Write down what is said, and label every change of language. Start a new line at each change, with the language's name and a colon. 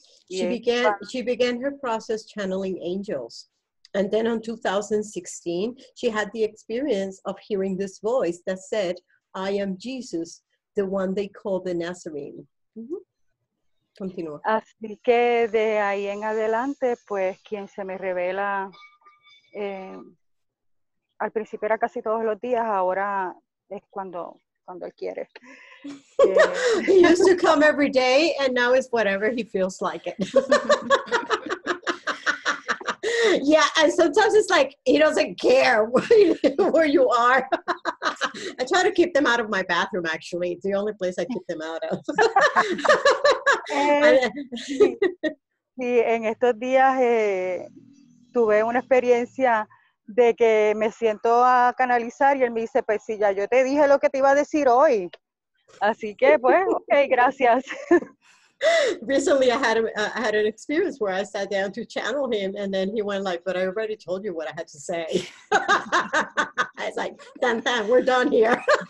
English: She began her process channeling angels. And then in 2016, she had the experience of hearing this voice that said, I am Jesus, the one they call the Nazarene.
Spanish: Continúa. Así que de ahí en adelante, pues quien se me revela, al principio era casi todos los días, ahora es cuando Él quiere.
English: He used to come every day, and now it's whatever he feels like it. Yeah, and sometimes it's like he doesn't care where you are. I try to keep them out of my bathroom, actually. It's the only place I keep them out of.
Spanish: Sí, en estos días tuve una experiencia de que me siento a canalizar y él me dice, pues sí, ya yo te dije lo que te iba a decir hoy. Así que, pues, ok, gracias.
English: Recently, I had an experience where I sat down to channel him, and then he went like, "But I already told you what I had to say." I was like, "Done, we're done here."